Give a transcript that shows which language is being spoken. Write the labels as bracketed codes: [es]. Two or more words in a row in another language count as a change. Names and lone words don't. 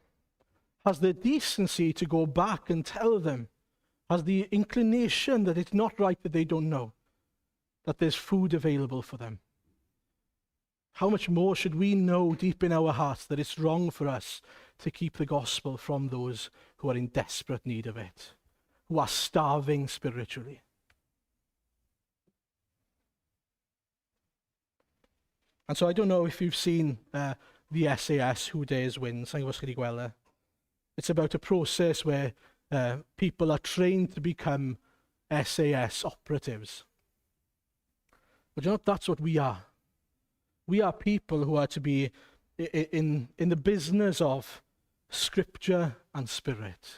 [en] the decency to go back and tell them, has the inclination that it's not right that they don't know, that there's food available for them, how much more should we know deep in our hearts that it's wrong for us to keep the gospel from those who are in desperate need of it, who are starving spiritually? And so I don't know if you've seen the SAS, Who Dares Wins. [cy] Sa'n gwybod os chi 'di gweld e. [en] It's about a process where people are trained to become SAS operatives. But you know, that's what we are. We are people who are to be in the business of scripture and spirit.